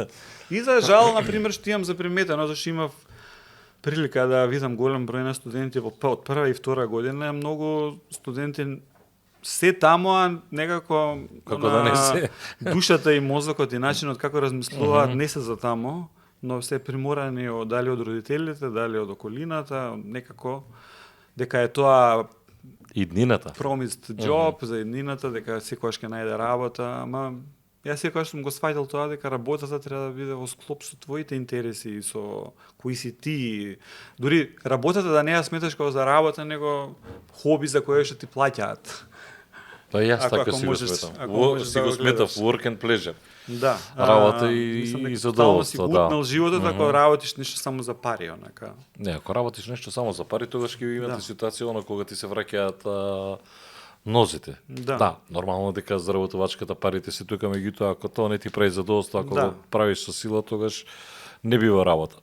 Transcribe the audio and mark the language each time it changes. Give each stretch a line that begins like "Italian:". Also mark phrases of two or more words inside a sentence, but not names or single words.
Macedonian: И за жал, например, што имам заприметено, зашто имав прилика да видам голем број на студенти од прва и втора година, многу студенти се таму, а некако да не се. Душата и мозокот и начинот како размислуваат не се за таму, но се приморани дали од родителите, дали од околината, некако дека е тоа иднината.
English: Promised job
Macedonian: за иднината, дека секогаш ќе најде работа, ама јас секогаш сум го сваќал тоа дека работата треба да биде во склоп со твоите интереси и со кои си ти. Дури работата да не ја сметаш како за работа, него хоби за кое што ти плаќаат. Па јас така си го сметам. Си го сметав
English: work and pleasure.
Macedonian: Да. Работа и задоволство, да. Си животот ако работиш нешто само за пари, онака. Не, ако работиш нешто само за пари, тогаш ќе имате ситуација кога ти се враќаат нозите. Да, нормално дека заработувачката парите се тука, меѓутоа ако тоа не ти прави задоволство, ако го правиш со сила, тогаш не бива работа.